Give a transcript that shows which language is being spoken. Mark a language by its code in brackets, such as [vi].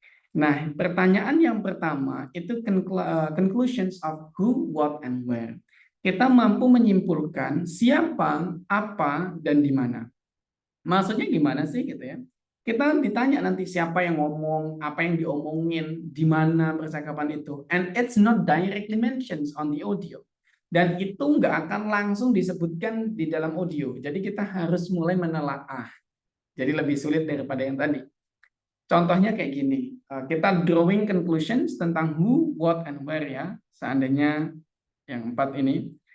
[id] Nah, pertanyaan yang pertama itu [en] conclusions of who, what, and where. [id] Kita mampu menyimpulkan siapa, apa, dan di mana. Maksudnya gimana sih gitu ya? Kita ditanya nanti siapa yang ngomong, apa yang diomongin, di mana percakapan itu. [en] And it's not directly mentioned on the audio. [id] Dan itu nggak akan langsung disebutkan di dalam audio. Jadi kita harus mulai menelaah. Jadi lebih sulit daripada yang tadi. Contohnya kayak gini. Kita drawing conclusions tentang [en] who, what, and where [id] ya. Seandainya yang 4 ini.